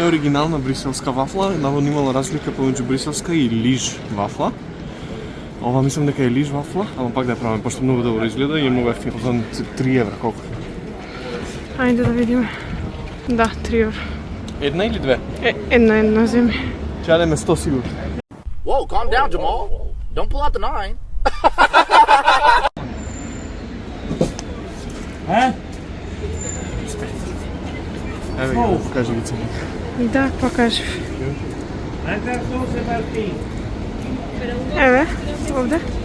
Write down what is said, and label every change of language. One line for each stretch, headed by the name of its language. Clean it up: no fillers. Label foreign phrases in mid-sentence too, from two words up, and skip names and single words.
Macedonian: Не е оригинална бриселска вафла, наводно имала разлика помеѓу бриселска и лиж вафла. Ова мислам дека е лиж вафла, ама пак да ја пробаме, пошто многу добро изгледа и е многу ефтино. За 3 евра, колку? Ајде да видиме. Да, 3 евра. Една или две? Една земи. Ќе јадеме 100 сигурно.
English: Whoa, calm down, Jamal. Don't pull out the 9.
Macedonian: Еве ги, да покажи ги цените. Да, покажи. Еве, овде.